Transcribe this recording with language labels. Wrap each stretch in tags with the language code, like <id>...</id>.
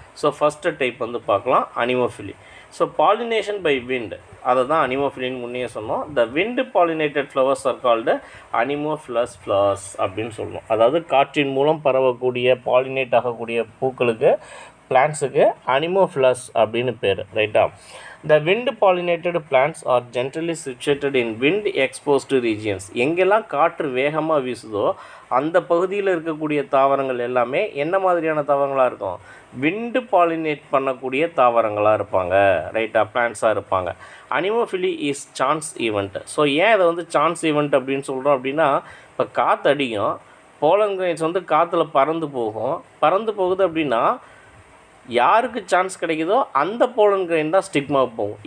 <ta>So first type வந்து பார்க்கலாம் anemophily. So</ta> <en>pollination by wind,</en> <ta>அதை தான் அனிமோஃபிலின்னு முன்னே சொன்னோம்.</ta> <en>the wind pollinated flowers are called anemophilous flowers</en> <ta>அப்படின்னு சொல்லணும். அதாவது காற்றின் மூலம் பரவக்கூடிய பாலினேட் ஆகக்கூடிய பூக்களுக்கு, பிளான்ட்ஸுக்கு அனிமோஃபிலஸ் அப்படின்னு பேர், ரைட்டா.</ta> <en>The wind pollinated plants are generally situated in wind exposed regions.</en> <ta>எங்கெல்லாம் காற்று வேகமாக வீசுதோ அந்த பகுதியில் இருக்கக்கூடிய தாவரங்கள் எல்லாமே என்ன மாதிரியான தாவரங்களாக இருக்கும், விண்டு பாலினேட் பண்ணக்கூடிய தாவரங்களாக இருப்பாங்க, ரைட்டா, பிளான்ட்ஸாக இருப்பாங்க.</ta> <en>Anemophily is chance event.</en> <ta>So ஏன் இதை வந்து சான்ஸ் ஈவெண்ட் அப்படின்னு சொல்கிறோம் அப்படின்னா, இப்போ காற்று அடிக்கும், போலன் கிரெயின்ஸ் வந்து காற்றுல பறந்து போகுது அப்படின்னா யாருக்கு சான்ஸ் கிடைக்குதோ அந்த போலன் கிரெயின் தான் ஸ்டிக்மாவுக்கு போகும்.</ta>